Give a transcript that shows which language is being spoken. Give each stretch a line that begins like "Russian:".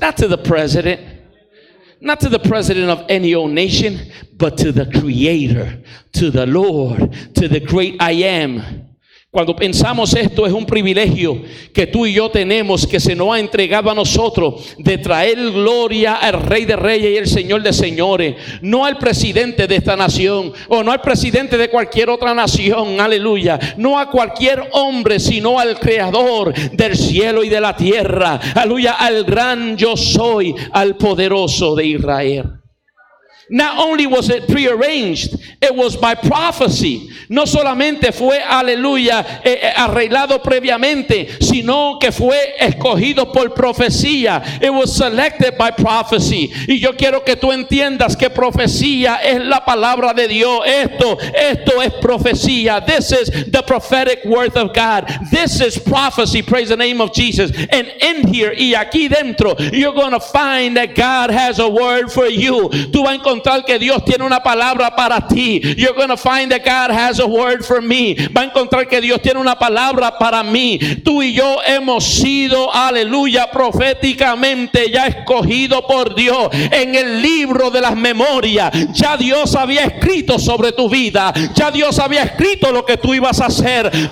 English: Not to the president, not to the president of any old nation, but to the Creator, to the Lord, to the great I am.
Spanish: Cuando pensamos esto, es un privilegio que tú y yo tenemos, que se nos ha entregado a nosotros, de traer gloria al Rey de Reyes y el Señor de Señores, no al presidente de esta nación, o no al presidente de cualquier otra nación, aleluya, no a cualquier hombre, sino al Creador del cielo y de la tierra, aleluya, al gran yo soy, al poderoso de Israel.
English: Not only was it prearranged, it was by prophecy.
Spanish: No solamente fue, aleluya, arreglado previamente, sino que fue escogido por profecía.
English: It was selected by prophecy.
Spanish: Y yo quiero que tú entiendas que profecía es la palabra de Dios. Esto es profecía.
English: This is the prophetic word of God. This is prophecy. Praise the name of Jesus. And in here
Spanish: y aquí dentro,
English: you're going to find that God has a word for you.
Spanish: Tú vas a encontrar encontrar que Dios tiene una palabra para ti.
English: You're going to find that God has a word for me.
Spanish: Va a encontrar que Dios tiene una palabra para mí. Tú y yo hemos sido, aleluya, proféticamente ya escogido por Dios en el libro de las memorias. Ya Dios había escrito sobre tu vida. Ya Dios había escrito lo que tú ibas a hacer.